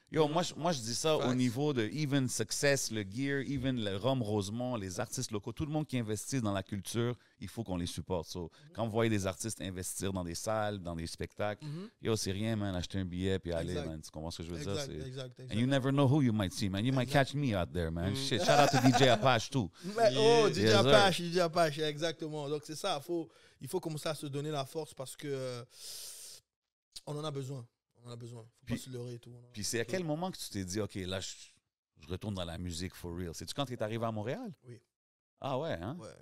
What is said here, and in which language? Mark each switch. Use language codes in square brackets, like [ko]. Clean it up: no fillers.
[fr] Yo, moi, je dis ça au [en] Facts. [fr] niveau de Even Success, le Gear, Even le Rome Rosemont, les artistes locaux, tout le monde qui investit dans la culture, il faut qu'on les supporte. So, quand vous voyez des artistes investir dans des salles, dans des spectacles, yo, c'est rien, man, acheter un billet puis aller, Exact. [en] man. [fr] Tu comprends ce que je veux dire? Exact, C'est- exact. [en] And you never know who you might see, man. You might catch me out there, man. Shit, shout out to DJ Apache, too. [fr] Mais, oh, DJ [en] Yes, sir. [fr] Apache, DJ Apache, exactement. Donc c'est ça, il faut commencer à se donner la force parce que on en a besoin. On en a besoin. Faut Puis- pas se leurrer et tout. Puis c'est à quel moment que tu t'es dit, OK, là, je retourne dans la musique [en] for real? [fr] C'est-tu quand tu es arrivé à Montréal? Oui. Ah ouais, hein? Ouais.